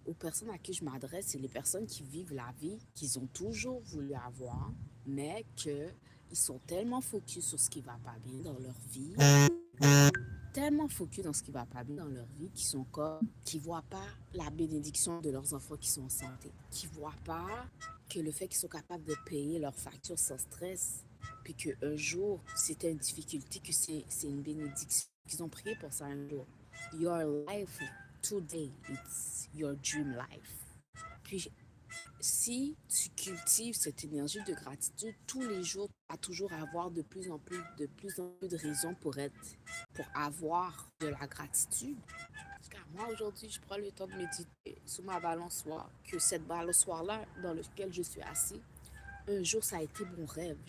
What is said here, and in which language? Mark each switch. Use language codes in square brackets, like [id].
[fr] Aux personnes à qui je m'adresse, c'est les personnes qui vivent la vie qu'ils ont toujours voulu avoir, mais qu'ils sont tellement focus sur ce qui va pas bien dans leur vie, tellement focus dans ce qui va pas bien dans leur vie, qu'ils sont comme, qui voient pas la bénédiction de leurs enfants qui sont en santé, qui voient pas que le fait qu'ils sont capables de payer leurs factures sans stress, puis qu'un jour, c'était une difficulté, que c'est une bénédiction, qu'ils ont prié pour ça un jour. [en] Your life today, it's your dream life. [fr] Puis si tu cultives cette énergie de gratitude tous les jours, tu vas toujours avoir de plus en plus de raisons pour avoir de la gratitude. Parce que moi, aujourd'hui, je prends le temps de méditer sur ma balançoire, que cette balançoire-là, dans laquelle je suis assis, un jour, ça a été mon rêve.